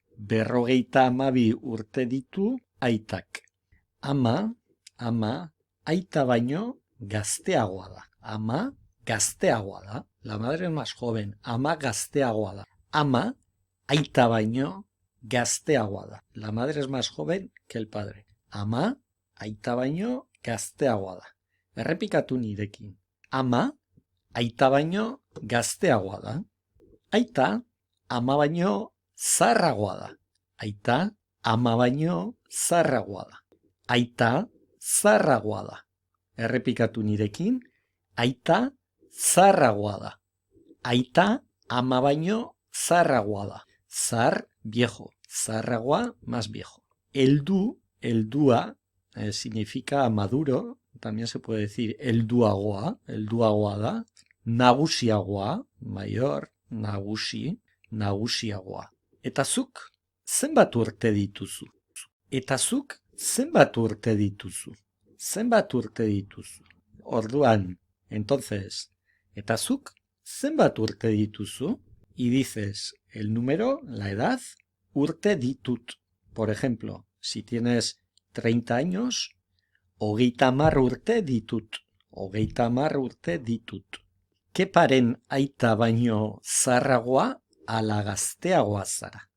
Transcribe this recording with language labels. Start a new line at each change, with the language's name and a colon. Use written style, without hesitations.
Basque: 52 urte ditu aitak. Ama, aita baino gazteagoa da. Ama gazteagoa da.
Spanish: La madre es más joven.
Basque: Ama gazteagoa da. Ama, aita baino gazteagoa da.
Spanish: La madre es más joven que el padre.
Basque: Ama, aita baino gazteagoa da. Errepikatu nirekin. Ama, aita baino gazteagoa da. Aita, ama baino zaharragoa da. Aita, ama baino zaharragoa da. Aita, zaharragoa da. Errepikatu nirekin. Aita, zaharragoa da. Aita, ama baino zaharragoa da.
Spanish: Zahar, viejo. Zaharragoa, más viejo. Heldua, significa maduro. También se puede decir helduagoa da.
Basque: Nagusiagoa, mayor, nagusiagoa. Eta zuk, zenbat urte dituzu? Eta zuk, zenbat urte dituzu? Zenbat urte dituzu? Orduan, entonces, eta zuk, zenbat urte dituzu?
Spanish: Y dices el número, la edad,
Basque: urte ditut.
Spanish: Por ejemplo, si tienes 30 años,
Basque: hogeita hamar urte ditut. Hogeita hamar urte ditut. Keparen aita baino zaharragoa ala gazteagoa zara.